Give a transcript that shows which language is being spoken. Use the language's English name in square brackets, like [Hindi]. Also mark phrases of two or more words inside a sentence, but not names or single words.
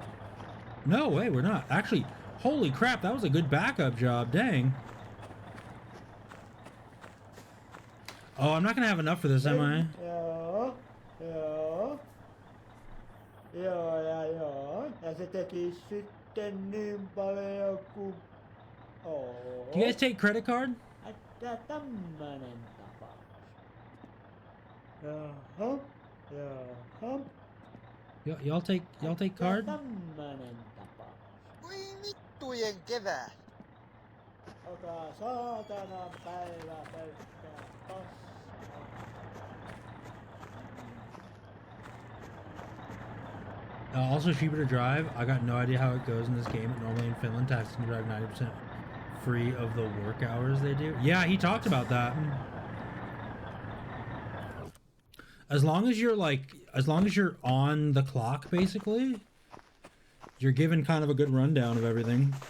[English] No way, we're not. Actually, holy crap, that was a good backup job, dang. Oh, I'm not gonna have enough for this, am I? [Finnish] Joo. Ja se teki sitten niin paljon kuin... [English] Do you guys take credit card? [Finnish] Että tämmönen tapaus. Jaha. [English] Y'all take card? [Finnish] Tämmönen tapaus. Voi vittujen kevää. Ota saatanan päivä pelkkää paskaa. [English] Also cheaper to drive. I got no idea how it goes in this game. Normally in Finland, taxis can drive 90% free of the work hours they do. Yeah, he talked about that. As long as you're on the clock, basically, you're given kind of a good rundown of everything.